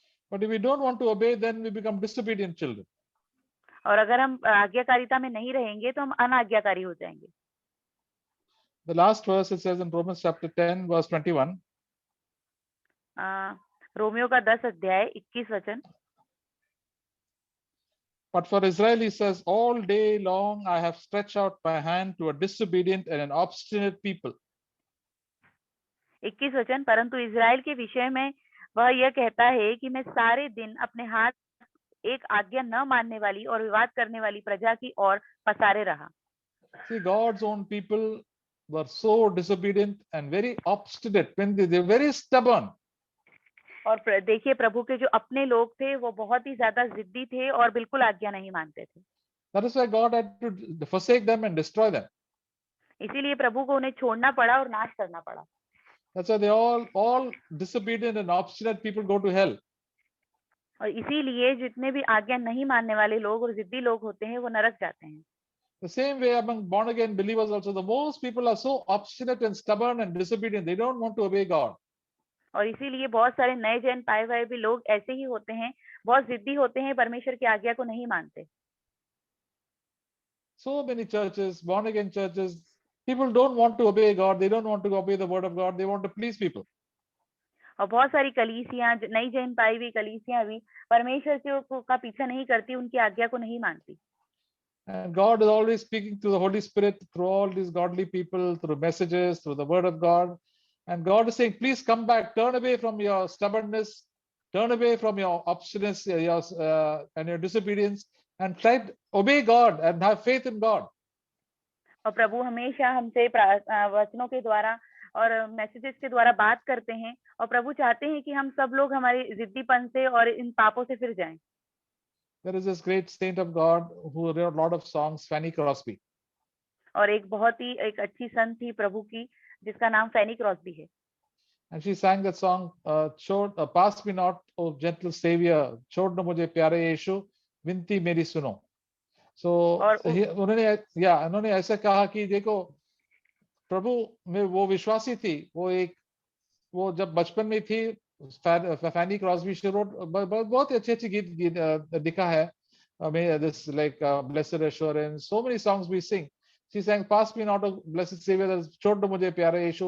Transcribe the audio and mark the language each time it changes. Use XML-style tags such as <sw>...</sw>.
<en>But if we don't want to obey, then we become disobedient children.</en> <hi>और अगर हम आज्ञाकारिता में नहीं रहेंगे तो हम अनाज्ञाकारी हो जाएंगे।</hi> <en>The last verse, it says in Romans chapter 10, verse 21.</en> <hi>Romeo का 10 अध्याय 21 वचन।</hi> <en>But for Israel, he says, all day long I have stretched out my hand to a disobedient and an obstinate people.</en> <hi>21 वचन, परंतु Israel के विषय में वह यह कहता है कि मैं सारे दिन अपने हाथ एक आज्ञा न मानने वाली और विवाद करने वाली प्रजा की ओर पसारे रहा।</hi> <en>See, God's own people were so disobedient and very obstinate. When they're very stubborn.</en> <hi>और देखिए प्रभु के जो अपने लोग थे वो बहुत ही ज्यादा जिद्दी थे और बिल्कुल आज्ञा नहीं मानते थे।</hi> <en>That is why God had to forsake them and destroy them.</en> <hi>इसीलिए प्रभु को उन्हें छोड़ना पड़ा और नाश करना पड़ा।</hi> <en>That's why they all disobedient and obstinate people go to hell.</en> <hi>और इसीलिए जितने भी आज्ञा नहीं मानने वाले लोग और जिद्दी लोग होते हैं वो नरक जाते हैं।</hi> <en>The same way among born again believers also, the most people are so obstinate and stubborn and disobedient. They don't want to obey God.</en> <hi>और इसीलिए बहुत सारे नए जन पाए हुए भी लोग ऐसे ही होते हैं, बहुत जिद्दी होते हैं, परमेश्वर की आज्ञा को नहीं मानते।</hi> <en>So many churches, born again churches, people don't want to obey God. They don't want to obey the word of God. They want to please people.</en> <hi>और बहुत सारी कलीसियां, नई जन पाई हुई कलीसियां भी परमेश्वर का पीछा नहीं करती, उनकी आज्ञा को नहीं मानती।</hi> <en>And God is always speaking through the Holy Spirit, through all these godly people, through messages, through the word of God. And God is saying, please come back, turn away from your stubbornness, turn away from your obstinacy and your disobedience, and try to obey God and have faith in God.</en> <hi>और प्रभु हमेशा हमसे वचनों के द्वारा और messages के द्वारा बात करते हैं और प्रभु चाहते हैं कि हम सब लोग हमारे जिद्दीपन से और इन पापों से फिर जाएं।</hi> <en>There is this great saint of God who wrote a lot of songs, Fanny Crosby.</en> <hi>और एक अच्छी संत थी प्रभु की जिसका नाम फैनी क्रॉस्बी है।</hi> <en>And she sang that song, pass me not, O gentle Savior,</en> <hi>छोड़ न मुझे प्यारे यीशु, विनती मेरी सुनो। So उन्होंने ऐसा कहा कि देखो प्रभु में वो विश्वासी थी, वो जब बचपन में थी, फैनी क्रॉस्बी</hi> <en>she wrote</en> <hi>बहुत अच्छे गीत लिखा है।</hi> <en>This like Blessed Assurance, so many songs we sing. She sang Pass Me Not, O Blessed Savior,</en> <hi>छोड़ दो मुझे प्यारे यीशु।</hi>